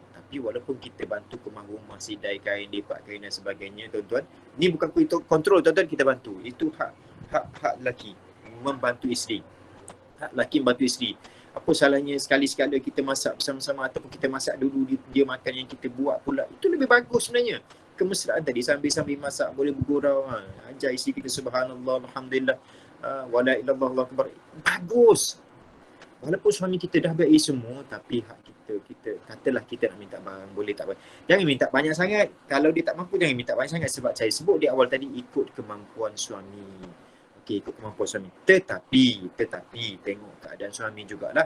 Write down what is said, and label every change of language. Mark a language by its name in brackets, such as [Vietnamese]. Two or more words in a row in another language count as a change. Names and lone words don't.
[Malay] Tapi walaupun kita bantu kemah rumah, sidai kain, lipat kain dan sebagainya tuan-tuan, ni bukan kontrol tuan-tuan, kita bantu. Itu hak lelaki membantu isteri. Hak lelaki membantu isteri. Apa salahnya sekali-sekala kita masak bersama-sama, ataupun kita masak dulu, dia makan yang kita buat pula. Itu lebih bagus sebenarnya. Kemesraan tadi, sambil masak boleh bergurau, ajar isteri kita [Arabic] سبحان الله، الحمد لله، ولا إله إلا الله، الله أكبر. [Malay] Bagus. Walaupun suami kita dah bagi semua, tapi hak kita katalah kita nak minta barang, boleh tak boleh. Jangan minta banyak sangat. Kalau dia tak mampu, jangan minta banyak sangat. Sebab saya sebut di awal tadi, ikut kemampuan suami. Ikut kemampuan suami. Tetapi tengok keadaan suami jugalah.